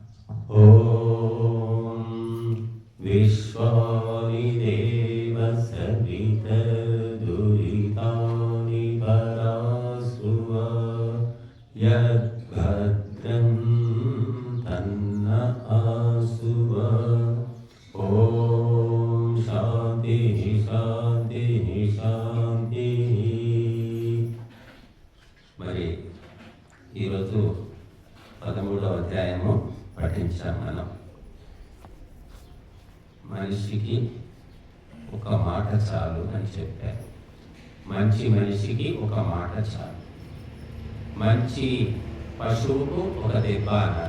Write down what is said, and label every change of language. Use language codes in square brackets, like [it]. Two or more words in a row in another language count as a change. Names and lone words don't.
[sa] ॐ विश्वानि देव सवितर्दुरितानि परासुव यद्भद्रं तन्न आसुव। ॐ शान्तिः शान्तिः शान्तिः। [te] మరి ఈరోజు 13వ అధ్యాయము పఠించాం మనం. మనిషికి ఒక మాట చాలు అని చెప్పారు. మంచి మనిషికి ఒక మాట చాలు. మంచి పశువుకు ఒక దెబ్బ అన్నారు.